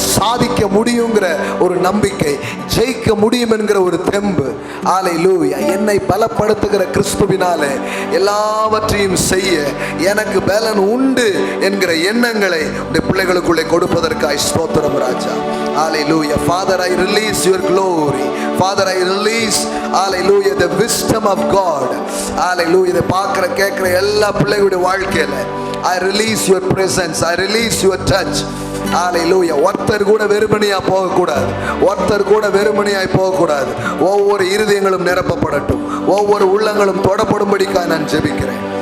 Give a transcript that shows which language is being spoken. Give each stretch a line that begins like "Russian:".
Tamil: சாதிக்க முடியுங்கிற ஒரு நம்பிக்கை, ஜெயிக்க முடியும் என்கிற ஒரு தெம்பு. ஹல்லேலூயா. என்னை பலப்படுத்துகிற கிறிஸ்துவினாலே எல்லாவற்றையும் செய்ய எனக்கு பலன் உண்டு என்கிற எண்ணங்களை இந்த பிள்ளைகளுக்குள்ளே கொடுப்பதற்காய் ஸ்தோத்திரம் ராஜா.
English: Hallelujah. Father, I release your glory. Father, I release, hallelujah, the wisdom of God. Hallelujah.
Tamil: இதை பார்க்கிற கேட்கிற எல்லா பிள்ளைகளுடைய வாழ்க்கையில
English: I release your presence. I release your touch.
Tamil: ஹல்லேலூயா. ஒருத்தர் கூட வெறுமனையா போகக்கூடாது, ஒருத்தர் கூட வெறுமனையாய் போகக்கூடாது. ஒவ்வொரு இருதயங்களும் நிரப்பப்படட்டும், ஒவ்வொரு உள்ளங்களும் தொடப்படும்படிக்காக நான் ஜெபிக்கிறேன்.